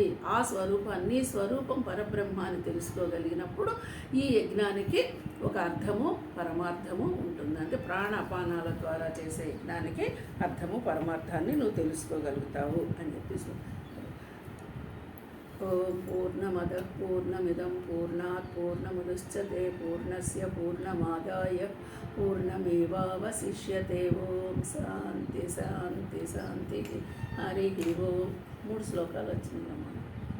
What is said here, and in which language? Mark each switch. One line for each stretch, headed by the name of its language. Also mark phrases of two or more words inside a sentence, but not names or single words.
Telugu: ఆ స్వరూపాన్ని, స్వరూపం పరబ్రహ్మ అని తెలుసుకోగలిగినప్పుడు ఈ యజ్ఞానికి ఒక అర్థము పరమార్థము ఉంటుంది. అంటే ప్రాణాపానాల ద్వారా చేసే యజ్ఞానికి అర్థము పరమార్థాన్ని నువ్వు తెలుసుకోగలుగుతావు అని చెప్పేసి.
Sanskrit: ఓం పూర్ణమద పూర్ణమిదం పూర్ణాత్ పూర్ణముదచ్యతే పూర్ణస్య పూర్ణమాదాయ పూర్ణమేవావశిష్యతే. ఓం శాంతి శాంతి శాంతి. హరి ఓం.
Telugu: 3 శ్లోకాలు వచ్చినాయి అమ్మ.